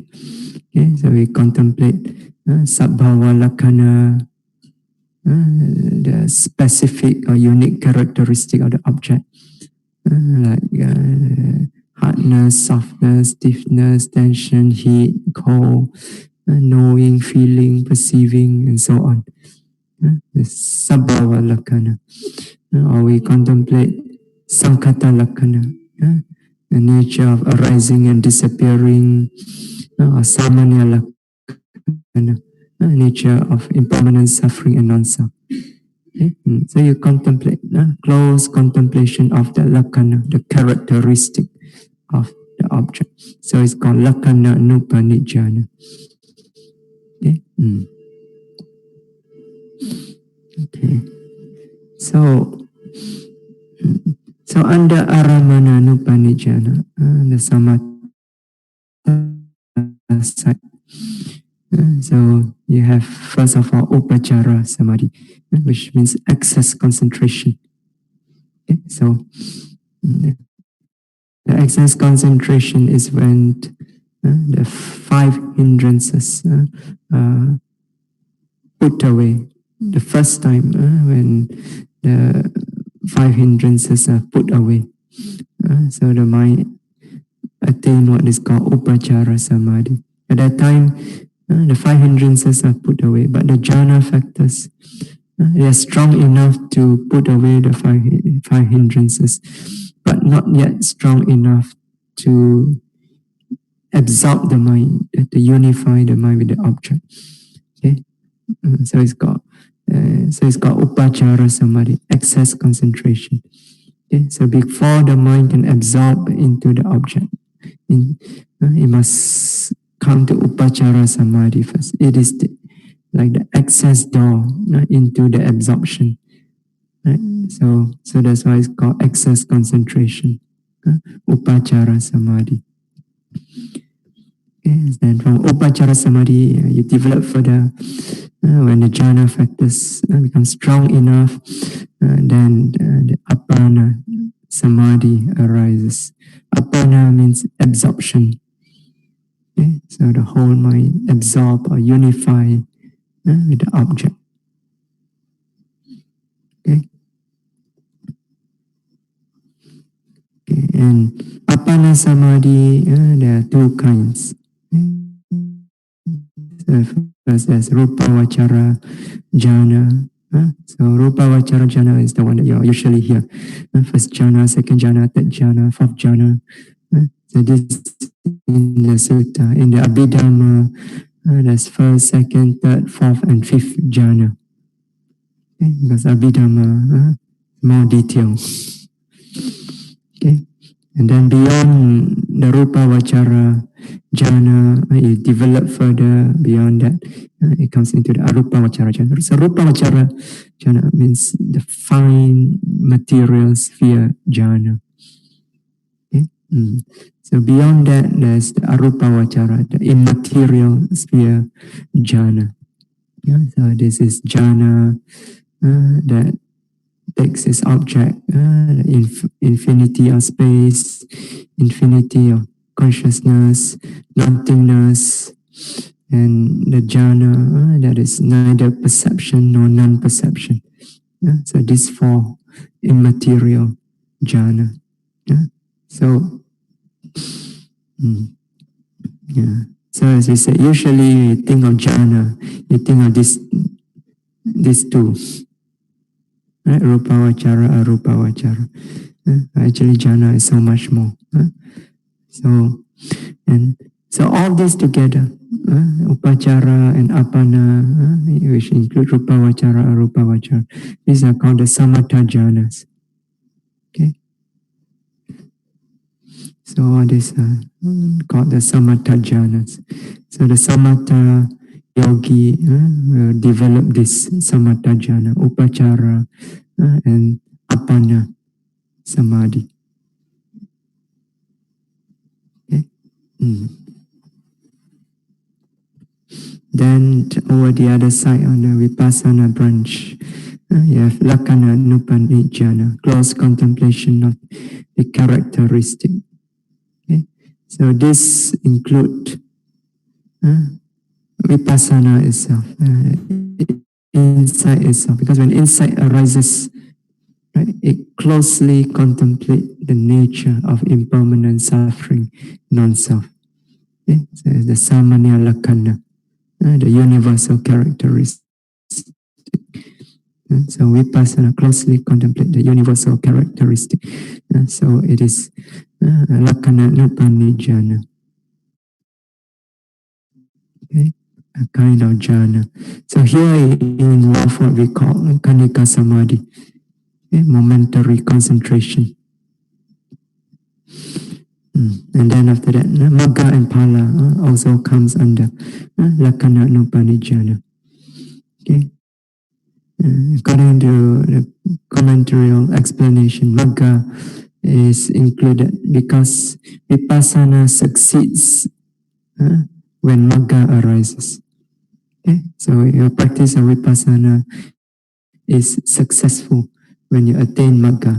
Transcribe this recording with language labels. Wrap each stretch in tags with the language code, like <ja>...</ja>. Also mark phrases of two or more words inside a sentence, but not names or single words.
<en>Okay, so we contemplate</en> <pi>sabhava lakkhana,</pi> <en>the specific or unique characteristic of the object, like hardness, softness, stiffness, tension, heat, cold, knowing, feeling, perceiving, and so on.</en> <pi>The sabhava lakkhana.</pi> <en>Or we contemplate</en> <pi>sankhata lakkhana,</pi> <en>the nature of arising and disappearing, or</en> <pi>samaṇera lakkhana,</pi> <en>nature of impermanent suffering and non-self. Okay? So you contemplate, close contemplation of the lakkhana, the characteristic of the object. So it's called</en> <pi>lakkhana anupanijjhana.</pi> <en>Okay? Okay. So, so under</en> <pi>aramana anupanijjhana,</pi> <en>the samatha side. So you have first of all</en> <pi>upachara samadhi,</pi> <en>which means excess concentration. Okay? So the excess concentration is when the five hindrances put away. The first time when the five hindrances are put away. So the mind attain what is called</en> <pi>upachara samadhi.</pi> <en>At that time, the five hindrances are put away, but the jhana factors, they are strong enough to put away the five hindrances, but not yet strong enough to absorb the mind, to unify the mind with the object. Okay, so it's called</en> <pi>upachara samadhi,</pi> <en>excess concentration. Okay, so before the mind can absorb into the object, it must come to</en> <pi>upachara samadhi</pi> <en>first. It is like the access door into the absorption. Right? So that's why it's called excess concentration,</en> <pi>upachara samadhi.</pi> <en>Okay, then from</en> <pi>upachara samadhi,</pi> <en>you develop further. When the jhana factors become strong enough, then the</en> <pi>apana samadhi</pi> <en>arises. Apana means absorption. Okay? So the whole mind absorb or unify with the object. Okay? Okay. And</en> <pi>apana samadhi,</pi> <en>there are two kinds. So first there's</en> <pi>rupa vachara jhana.</pi> <en>So</en> <pi>rupa vachara jhana</pi> <en>is the one that you usually hear. First jhana, second jhana, third jhana, fourth jhana. So this in the sutta, in the Abhidhamma, there's first, second, third, fourth, and fifth jhana. Okay? Because Abhidhamma, more detail. Okay, and then beyond the</en> <pi>rupa vachara jhana,</pi> <en>you develop further beyond that. It comes into the</en> <pi>arupa vachara jhana.</pi> <en>So</en> <pi>rupa vachara jhana</pi> <en>means the fine material sphere jhana. Okay? So beyond that, there's the</en> <pi>arupa vachara,</pi> <en>the immaterial sphere jhana. Yeah? So this is jhana that takes its object, infinity of space, infinity of consciousness, nothingness, and the jhana that is neither perception nor non-perception. Yeah? So these four immaterial jhana. Yeah? So, yeah. So as you said, usually you think of jhana, you think of these two. Right?</en> <pi>Rupa vachara, arupa vachara.</pi> <en>Actually, jhana is so much more. So all this together, upachara and apana, which include</en> <pi>rupa vachara, arupa vachara,</pi> <en>these are called the</en> <pi>samatha jhanas.</pi> <en>Okay. So all these are called the</en> <pi>samatha jhanas.</pi> <en>So the</en> <pi>samatha yogi</pi> <en>will develop this</en> <pi>samatha jhana,</pi> <en>upachara and</en> <pi>apana samadhi.</pi> <en>Okay. Then over the other side on the Vipassana branch, you have</en> <pi>lakkhana anupanijjhana,</pi> <en>close contemplation of the characteristic. Okay. So this include Vipassana itself, insight itself, because when insight arises, right, it closely contemplates the nature of impermanent suffering, non-self. Okay? So the</en> <pi>samaṇera lakkhana,</pi> <en>the universal characteristic. So Vipassana closely contemplate the universal characteristic. So it is</en> <pi>lakkhana anupanijjhana.</pi> <en>Okay. a kind of jhana. So here involve what we call</en> <pi>kanika samadhi,</pi> <en>momentary concentration. And then after that, magga and phala also comes under</en> <pi>lakkhana nupanijjhana.</pi> <en>Okay. According to the commentary explanation, magga is included because vipassana succeeds when magga arises. Okay? So your practice of vipassana is successful when you attain magga.</en>